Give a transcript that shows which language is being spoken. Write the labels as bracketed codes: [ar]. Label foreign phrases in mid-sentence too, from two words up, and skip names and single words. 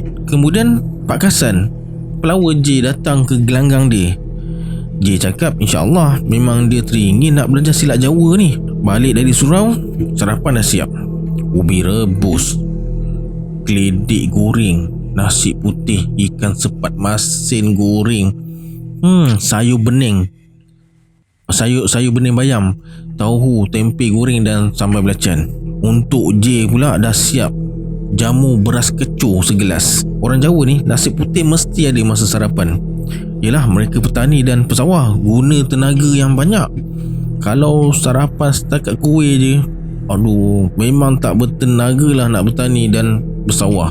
[ms] Kemudian Pak Kasan, pelawar J, datang ke gelanggang dia. J cakap insyaAllah memang dia teringin nak belajar silat Jawa ni. Balik dari surau, sarapan dah siap. Ubi rebus, keledek goreng, nasi putih, ikan sepat masin goreng, sayur bening bayam, tauhu, tempe goreng dan sambal belacan. Untuk J pula dah siap jamu beras kencur segelas. Orang Jawa ni nasi putih mesti ada masa sarapan. Yelah, mereka petani dan pesawah, guna tenaga yang banyak. Kalau sarapan setakat kuih je, memang tak bertenaga lah nak bertani dan bersawah.